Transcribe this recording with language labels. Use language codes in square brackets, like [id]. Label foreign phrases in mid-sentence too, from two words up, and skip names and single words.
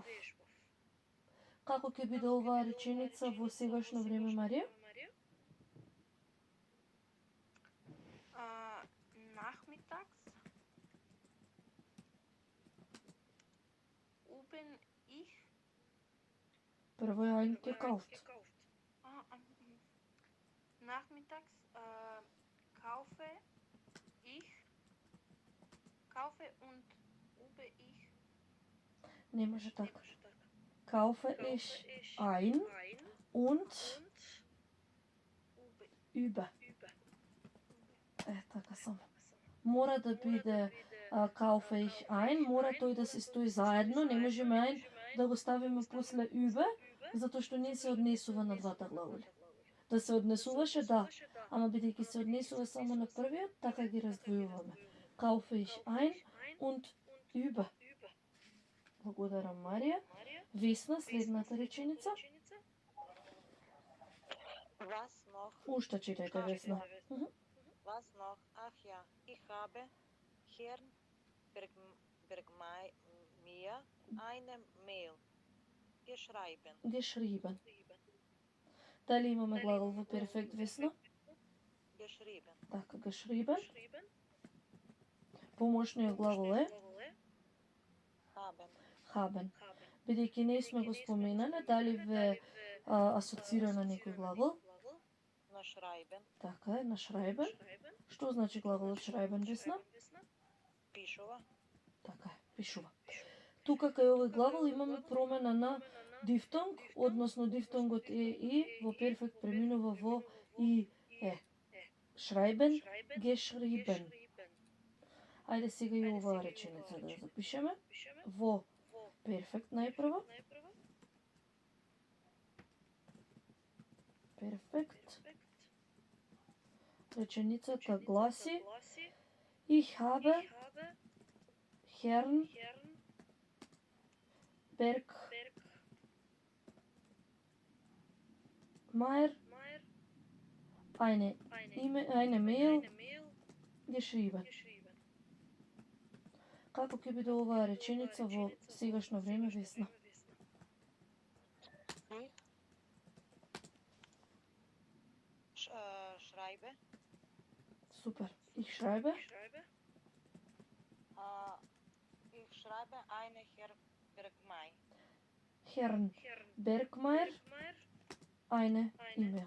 [mk] Како ќе биде оваа реченица во сегашно време, Марија? [de] Nachmittags. Убен ich. [mk] Прво е eingekauft. [de] Nachmittags kaufe und übe ich. [mk] Не може така. [de] Kaufe ich ein und übe. [mk] Така само. Мора да биде [de] kaufe ich ein, [mk] мора тој да се стои заедно, не можеме ein да го ставиме после übe, затоа што не се однесува на двата глаголи. Да се однесуваше, да, ама бидејќи се однесува само на првиот, така ги раздвојуваме. [de] Kaufe ich ein und übe. [mk] Благодарам, Марија. Весна, следната реченица. [de] Was noch? [mk] Уште читајте, Весна. [de] Was noch? Ach ja, ich habe Herrn Bergmeier eine Mail geschrieben. Geschrieben. [mk] Дали имаме глагол во перфект, Весна? [de] Geschrieben. [mk] Така, geschrieben. Помошниот глагол е [de] Haben. haben. [mk] Бидејќи не сме го споменале, дали ве асоцира на некој глагол? На schreiben. Така е, на schreiben. Што значи глаголот schreiben, Весна? Пишува. Така е, пишува. Тука кај овој глагол имаме промена на дифтонг, односно дифтонгот е и во перфект преминува во и е. [de] Schreiben, geschrieben. [mk] Ајде сега и оваа реченица да ја запишеме. Во перфект најпрво. Перфект. Реченицата гласи [de] Ich habe Herrn Bergmeier eine Mail geschrieben. [mk] Како ќе биде оваа реченица во сегашно време, Весна? [de] Schreibe. Супер. Ich schreibe Ich schreibe eine Herr Bergmeier. Herrn Bergmeier eine E-mail.